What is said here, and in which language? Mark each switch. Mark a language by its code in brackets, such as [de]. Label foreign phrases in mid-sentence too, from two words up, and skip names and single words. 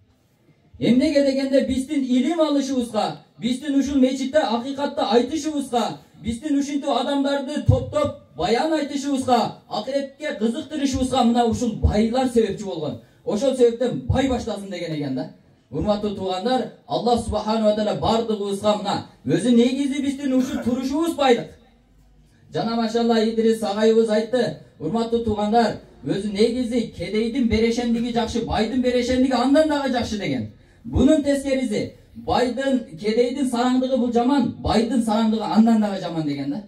[ky] Эмнеге дегенде, биздин илим алышыбызга, биздин ушул мечитте акыйкатты айтышыбызга, биздин ушинтип адамдарды топтоп баян айтышыбызга, акыретке кызыктырышыбызга мына ушул байлар себепчи болгон. Ошол себептен бай баштасын деген экен да. Урматтуу туугандар, [ar] الله سبحانه و تعالى [ky] бардыгыбызга мына өзү негизи биздин ушул турушубуз байлык. Жана машалла Идрис агайыбыз айтты, урматтуу туугандар, өзү негизи кедейдин берешендиги жакшы, байдын берешендиги андан дагы жакшы деген. Бунун тескериси, кедейдин сараңдыгы бул жаман, байдын сараңдыгы андан дагы жаман деген да.